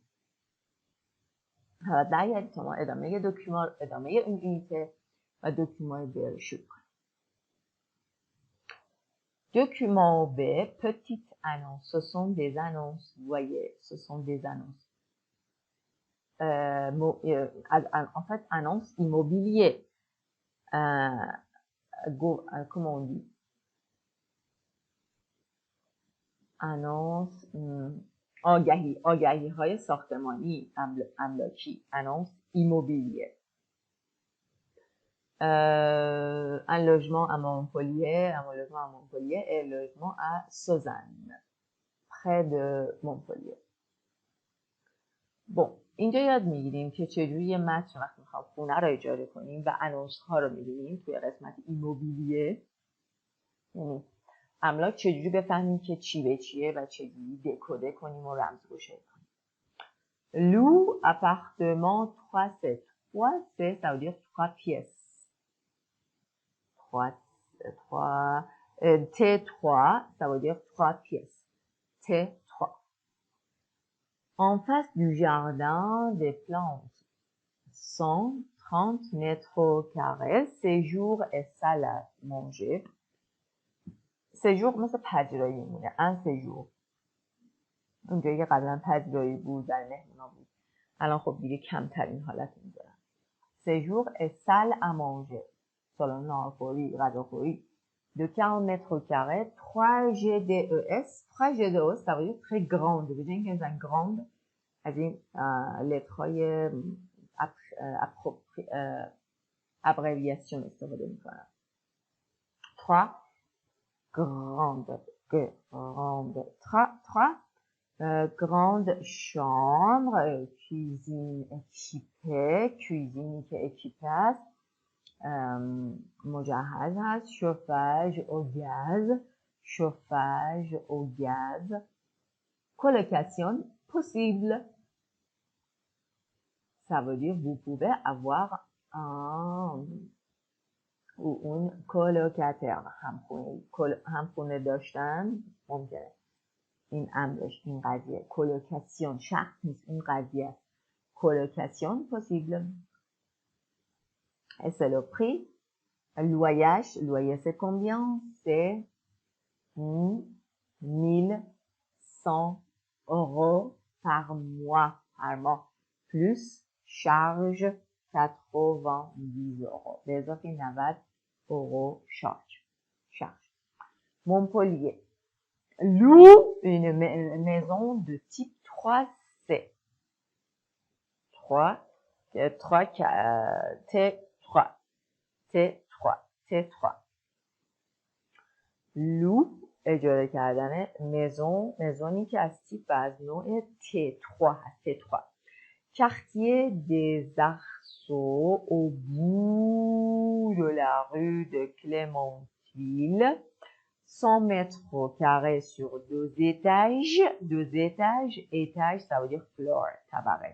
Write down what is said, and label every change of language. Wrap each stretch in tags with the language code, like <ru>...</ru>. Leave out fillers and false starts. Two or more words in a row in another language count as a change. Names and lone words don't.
<fa>حالا برگردید تا ما ادامه دکومان، ادامه این یونیت و دکومان ب رو شروع کنیم.</fa> <fr>Document B, petite annonce. Ce sont des annonces, vous voyez, ce sont des annonces. En fait, annonce immobilier. Comment on dit?</fr> <fa>annonce آگهی های ساختمانی املاکی.</fa> <fr>annonce immobilier. Un logement à Montpellier, et un logement à Sausanne, près de Montpellier. bon,</fr> <fa>اینجا یاد میگیریم که چجوری یه متن وقتی میخوام خونه رو اجاره کنیم و انونس ها رو میبینیم توی قسمت ایموبیلیه، یعنی املاک چجوری بفهمیم که چی به چیه و چجوری دکوده کنیم و رمزگشایی کنیم.</fa> <fr>Loue appartement 3C. 3C, ça veut dire 3 pièces. T3, ça veut dire 3 pièces. T3. En face du jardin, des plantes. 130 mètres carrés. Séjour et salle à manger.</fr> <fa>séjour مثل پذیرایی میمونه.</fa> <fr>un séjour.</fr> <fa>اونجایی که قبلا پذیرایی بود در مهمونا بود. الان خب دیگه کمترین حالت میذارن.</fa> <fr>séjour et salle à manger.</fr> <fa>سالن ناهارخوری، غذاخوری.</fa> <fr>de 40 mètres carrés, 3 GDES. 3 GDES, ça veut dire très grande.</fr> <fa>به جای اینکه بزن grande از این لترهای ابریویاسیون استفاده میکنم.</fa> <fr>3 grande, grande chambre, cuisine équipée, cuisine که équipée است،</fr> <fa>مجهز هست،</fa> <fr>chauffage au gaz, colocation possible. Ça veut dire vous pouvez avoir un ou une colocataire.</fr> <fa>همخونه داشتن ممکنه. این امرش، این قضیه colocation شخص نیست، این قضیه</fa> <fr>colocation possible. Et c'est le prix. Loyer c'est combien? C'est 1100 € par mois, plus charge 90 €.</fr> <fa>به اضافه 90 € charge. Montpellier.</fa> <fr>Loue une maison de type 3C. T3.</fr> <fa>Loue اجاره کردن مزونی که از تیپ و از نوع T3 هست. T3.</fa> <fr>Quartier des Arceaux au bout de la rue de Clémentine. 100 mètres carrés sur 2 étages. Étage, ça veut dire floor, tabaret.</fr>